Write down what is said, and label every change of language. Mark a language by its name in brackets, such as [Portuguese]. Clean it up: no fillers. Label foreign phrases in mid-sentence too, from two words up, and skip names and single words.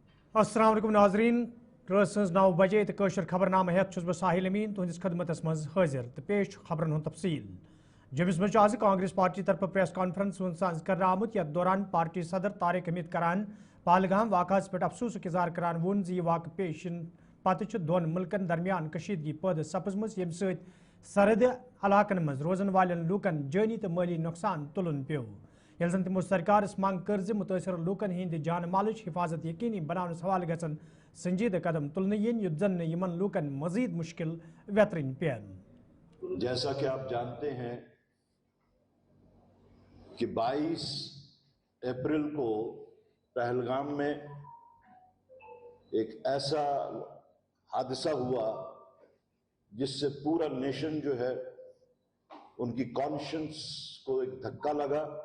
[Arabic] السلام عليكم [Kashmiri] नाजरीन रस 9 बजे तो कशर खबरनामा हेत बह साहिल अमीन तुहंदिस खदमतस मज हाजिर तो पेश खबरन हुंद तफसील। जम्मुस मज आज कांग्रेस पार्टी तरफ [English] press conference [Kashmiri] साज कर आमुत यथ दौरान पार्टी सदर तारिक हमीद करान पहलगाम वाक़ास पे अफसोस इज़हार करान वोन यह वाक़ पेश पत दोन मुल्कन दरमियान कशीदगी पैदा सपजम यम सरहद इलाकन मज रोजन वालन लूकन जानी तो माली नुकसान तुलन पे यल जन तमो सरकारस मांग कर मुतासर लूकन हिंद जान मालच हिफाजत यकीनी बनाने हवाले गसन संजीदा कदम तुलन युत जन यमन लूकन मजीद मुश्किल वेतरन पेन। [Hindi] जैसा कि आप जानते हैं कि 22 अप्रैल को पहलगाम में एक ऐसा हादसा हुआ जिससे पूरा नेशन जो है उनकी कॉन्शियंस को एक धक्का लगा,